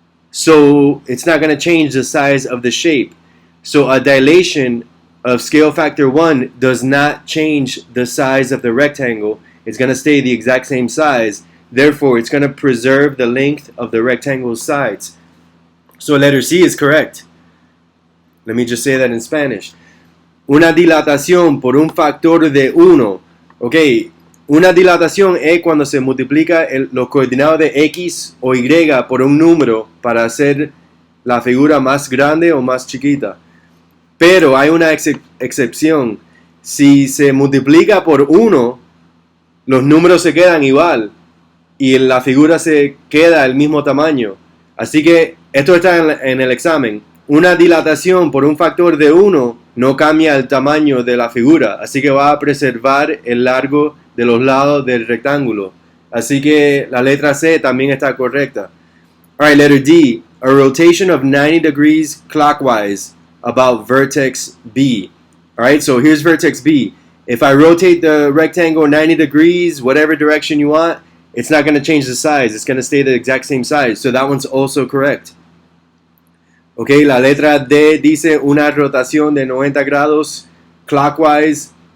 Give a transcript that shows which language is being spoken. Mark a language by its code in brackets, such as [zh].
[en] So it's not going to change the size of the shape. So a dilation of scale factor 1 does not change the size of the rectangle. It's going to stay the exact same size. Therefore, it's going to preserve the length of the rectangle's sides. So letter C is correct. Let me just say that in Spanish. [es] Una dilatación por un factor de 1. Ok, una dilatación es cuando se multiplica los coordinados de X o Y por un número para hacer la figura más grande o más chiquita. Pero hay una excepción. Si se multiplica por 1, los números se quedan igual y la figura se queda el mismo tamaño. Así que esto está en el examen. Una dilatación por un factor de 1 no cambia el tamaño de la figura, así que va a preservar el largo de los lados del rectángulo. Así que la letra C también está correcta. [en] Alright, letter D. A rotation of 90 degrees clockwise about vertex B. Alright, so here's vertex B. If I rotate the rectangle 90 degrees, whatever direction you want, it's not going to change the size. It's going to stay the exact same size. So that one's also correct. [es] Ok, la letra D dice una rotación de 90 grados clockwise.